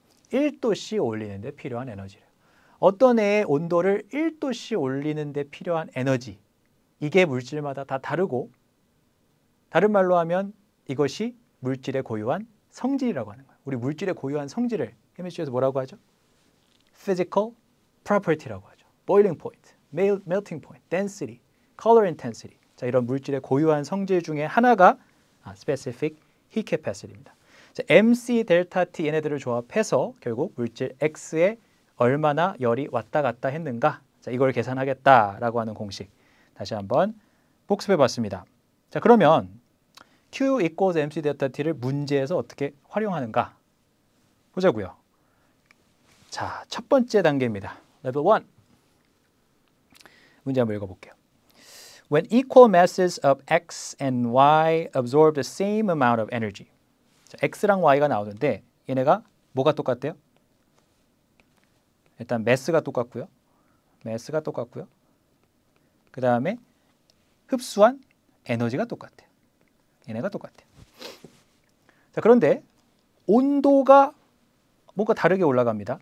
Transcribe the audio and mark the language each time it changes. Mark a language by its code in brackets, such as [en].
[ko] 1도씨 올리는 데 필요한 에너지래요. 어떤 애의 온도를 1도씨 올리는 데 필요한 에너지. 이게 물질마다 다 다르고 다른 말로 하면 이것이 물질의 고유한 성질이라고 하는 거예요. 우리 물질의 고유한 성질을 케미스트리에서 뭐라고 하죠? Physical property라고 하죠. [en] Boiling point, melting point, density, color intensity. [ko] 자, 이런 물질의 고유한 성질 중에 하나가 specific heat capacity입니다. 자, MC, 델타 T 얘네들을 조합해서 결국 물질 X에 얼마나 열이 왔다 갔다 했는가. 자, 이걸 계산하겠다라고 하는 공식. 다시 한번 복습해 봤습니다. 자, 그러면 Q equals MC 델타 T를 문제에서 어떻게 활용하는가 보자고요. 자, 첫 번째 단계입니다. Level 1. 문제 한번 읽어볼게요. [en] When equal masses of X and Y absorb the same amount of energy. [ko] 자, X랑 Y가 나오는데 얘네가 뭐가 똑같대요? 일단 매스가 똑같고요. 매스가 똑같고요. 그 다음에 흡수한 에너지가 똑같아요. 얘네가 똑같아요. 자, 그런데 온도가 뭔가 다르게 올라갑니다.